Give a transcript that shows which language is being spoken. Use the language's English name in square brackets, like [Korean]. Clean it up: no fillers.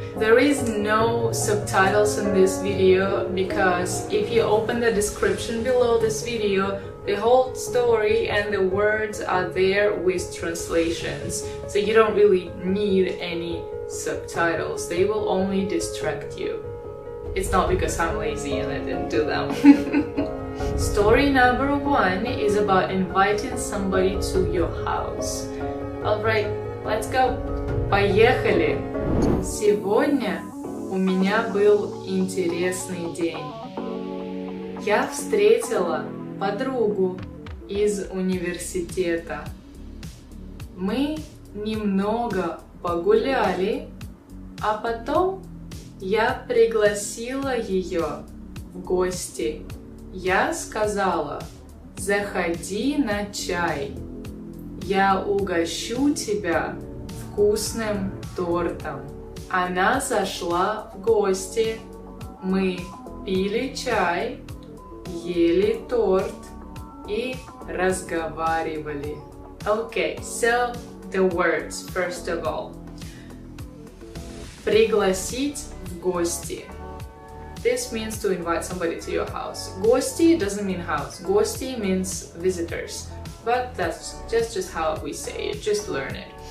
[English] There is no subtitles in this video because if you open the description below this video, the whole story and the words are there with translations, so you don't really need any subtitles. They will only distract you. It's not because I'm lazy and I didn't do them. Story number 1 is about inviting somebody to your house. Alright, let's go. [Russian] Поехали! Сегодня у меня был интересный день. Я встретила подругу из университета. Мы немного погуляли, а потом я пригласила ее в гости. Я сказала: заходи на чай. Я угощу тебя вкусным тортом. Она зашла в гости. Мы пили чай, ели торт и разговаривали. [English] Okay, so the words first of all. [Russian] Пригласить в гости. [English] This means to invite somebody to your house. Гости doesn't mean house. Гости means visitors. But that's just how we say it. Just learn it.